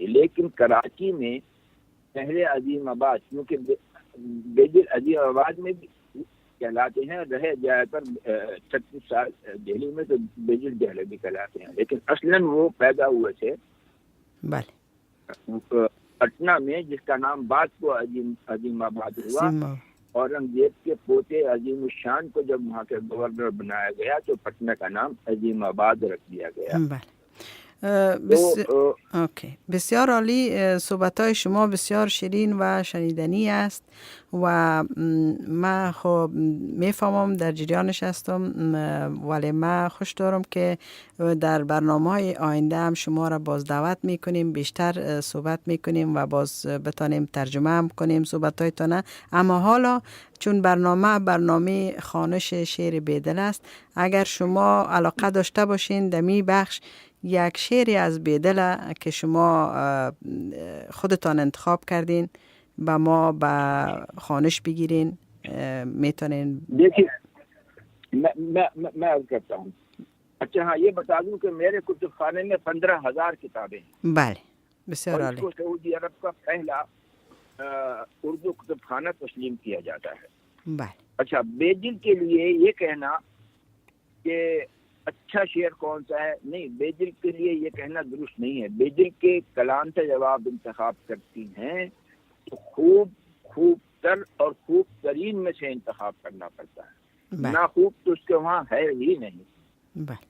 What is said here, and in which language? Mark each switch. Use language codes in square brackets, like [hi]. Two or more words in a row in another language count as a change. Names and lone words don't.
[ur] لیکن کراچی میں پہلے عظیم آباد، کیونکہ بیجل عظیم آباد میں بھی کہلاتے ہیں، رہے جائے کر 36 سال دہلی میں، تو بیجل دہلوی کہلاتے ہیں، لیکن اصلاً وہ پیدا ہوئے تھے پٹنہ میں، جس کا نام بعد کو عظیم آباد ہوا۔ اورنگزیب کے پوتے عظیم الشان کو جب وہاں کے گورنر بنایا گیا تو پٹنہ کا نام عظیم آباد رکھ دیا گیا۔ [fa] بسیار عالی، صحبت‌های شما بسیار شیرین و شنیدنی است و من خب میفهمم در جریانش هستم، ولی من خوش دارم که در برنامه‌های آینده هم شما را باز دعوت میکنیم، بیشتر صحبت میکنیم و باز بتانیم ترجمه هم کنیم صحبت‌هایتان. اما حالا چون برنامه خوانش شعر بیدل است، اگر شما علاقه داشته باشین دمی بخش یک شعری از بیدل که شما خودتان انتخاب کردین با ما با خوانش بگیرین میتونین؟ [ur] دیکھیے میں عرض کرتا ہوں۔ اچھا ہاں، یہ بتا دوں کہ میرے کتب خانے میں 15,000 کتابیں ہیں۔ [fa] بله، بسیار عالی۔ [ur] اس کو سعودی عرب کا پہلا اردو کتب خانہ تسلیم کیا جاتا ہے۔ [fa] بله۔ [ur] اچھا، بیجل کے لیے یہ کہنا کہ اچھا شعر کون سا ہے، نہیں، بیجل کے لیے یہ کہنا درست نہیں ہے۔ بیجل کے کلام سے جب آپ انتخاب کرتی ہیں تو خوب تر اور خوب ترین میں سے انتخاب کرنا پڑتا ہے، نہ خوب تو اس کے وہاں ہے ہی نہیں۔